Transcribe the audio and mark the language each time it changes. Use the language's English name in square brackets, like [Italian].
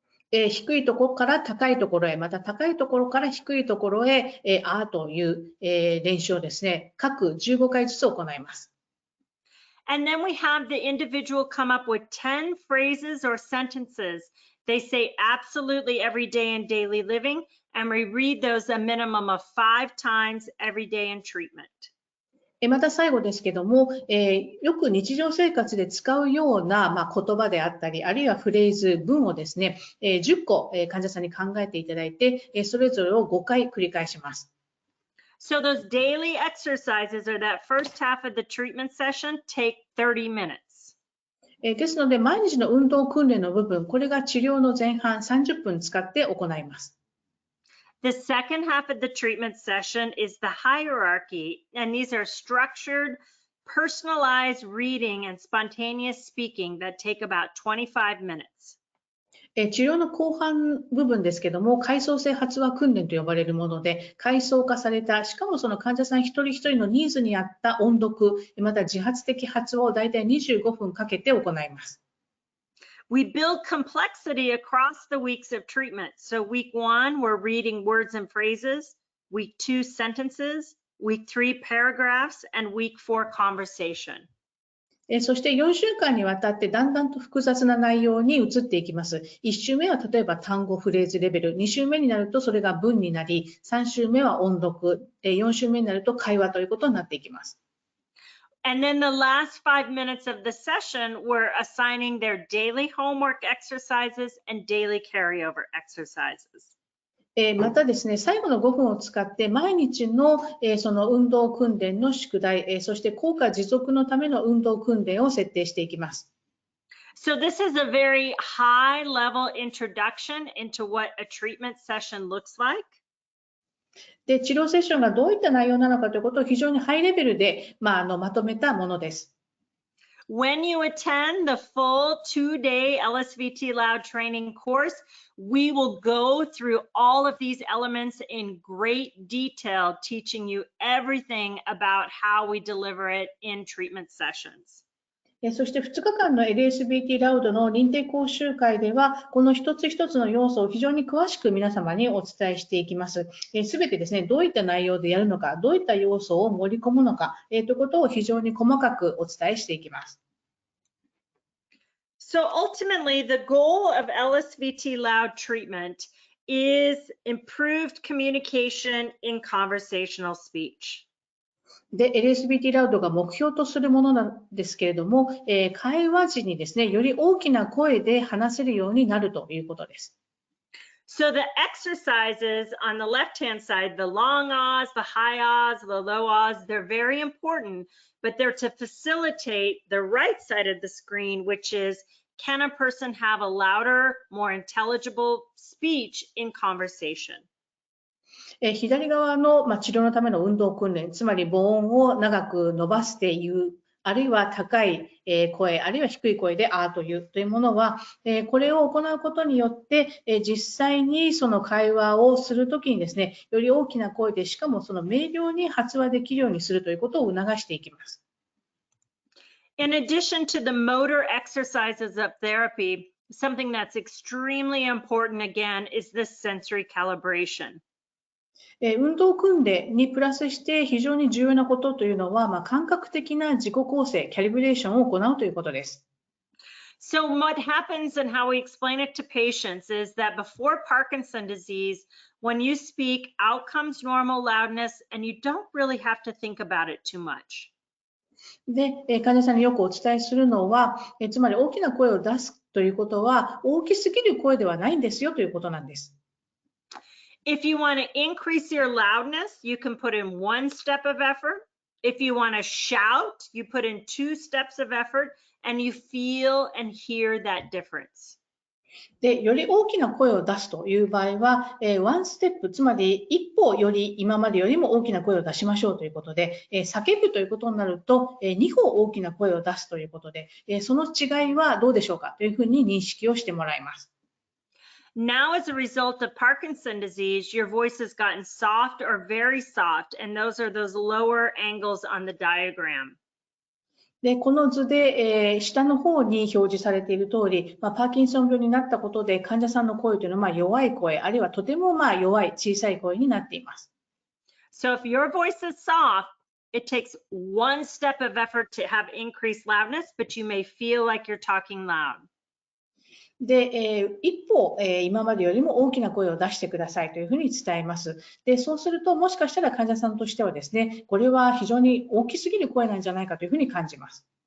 [Japanese] 低いところから高いところへ、また高いところから低いところへ、あーという、練習をですね、各15回ずつ行います。 [English] And then we have the individual come up with 10 phrases or sentences they say absolutely every day in daily living, and we read those a minimum of 5 times every day in treatment. [Japanese] また最後ですけども、よく日常生活で使うような、言葉であったり、あるいはフレーズ、文をですね、10個、患者さんに考えていただいて、それぞれを5回繰り返します。 [English] So those daily exercises or that first half of the treatment session take 30 minutes. [Japanese] ですので、毎日の運動訓練の部分、これが治療の前半30分使って行います。 [English] The second half of the treatment session is the hierarchy, and these are structured, personalized reading and spontaneous speaking that take about 25 minutes. [Japanese] 治療の後半部分ですけども、階層性発話訓練と呼ばれるもので、階層化された、しかもその患者さん一人一人のニーズに合った音読、また自発的発話をだいたい25分かけて行います。 [English] We build complexity across the weeks of treatment. So week 1, we're reading words and phrases. Week 2, sentences. Week 3, paragraphs. And week 4, conversation. [Japanese] そして4週間にわたってだんだんと複雑な内容に移っていきます。 1週目は例えば単語フレーズレベル、2週目になるとそれが文になり、3週目は音読、4週目になると会話ということになっていきます。 [English] And then the last 5 minutes of the session, we're assigning their daily homework exercises and daily carryover exercises. [Japanese] またですね、最後の5分を使って毎日のその運動訓練の宿題、そして効果持続のための運動訓練を設定していきます。 [English] So this is a very high level introduction into what a treatment session looks like. [Japanese] で、治療セッションがどういった内容なのかということを非常にハイレベルで、まとめたものです。 [English] When you attend the full 2-day LSVT Loud training course, we will go through all of these elements in great detail, teaching you everything about how we deliver it in treatment sessions. [Japanese] そして2日間の LSVT Loud の認定講習会では、この一つ一つの要素を非常に詳しく皆様にお伝えしていきます。すべてですね、どういった内容でやるのか、どういった要素を盛り込むのか、ということを非常に細かくお伝えしていきます。 [English] So ultimately, the goal of LSVT Loud treatment is improved communication in conversational speech. [Japanese] で、LSVT ラウドが目標とするものなんですけれども、会話時にですね、より大きな声で話せるようになるということです。 [English] So the exercises on the left-hand side, the long ahs, the high ahs, the low ahs, they're very important, but they're to facilitate the right side of the screen, which is, can a person have a louder, more intelligible speech in conversation? [Japanese] 左側の、治療のための運動訓練、つまり母音を長く伸ばして言う、あるいは高い声、あるいは低い声であーというというものは、これを行うことによって、実際にその会話をするときにですね、より大きな声で、しかもその明瞭に発話できるようにするということを促していきます。 [English] In addition to the motor exercises of therapy, something that's extremely important again is this sensory calibration. [Japanese] 運動訓練にプラスして非常に重要なことというのは、感覚的な自己構成、キャリブレーションを行うということです。 [English] So what happens and how we explain it to patients is that before Parkinson disease, when you speak, out comes normal loudness and you don't really have to think about it too much. [Japanese] で、患者さんによくお伝えするのは、つまり大きな声を出すということは、大きすぎる声ではないんですよということなんです。 [English] If you want to increase your loudness, you can put in 1 step of effort. If you want to shout, you put in 2 steps of effort, and you feel and hear that difference. [Japanese] で、より大きな声を出すという場合は、ワンステップ、つまり一歩より今までよりも大きな声を出しましょうということで、叫ぶということになると、2歩大きな声を出すということで、その違いはどうでしょうかというふうに認識をしてもらいます。 [English] Now, as a result of Parkinson's disease, your voice has gotten soft or very soft, and those are those lower angles on the diagram. [Japanese] で、この図で、下の方に表示されている通り、パーキンソン病になったことで患者さんの声というのは弱い声、あるいはとても弱い小さい声になっています。 [English] So if your voice is soft, it takes 1 step of effort to have increased loudness, but you may feel like you're talking loud. [Japanese] で、一歩、今までよりも大きな声を出してくださいというふうに伝えます。で、そうすると、もしかしたら患者さんとしてはですね、これは非常に大きすぎる声なんじゃないかというふうに感じます。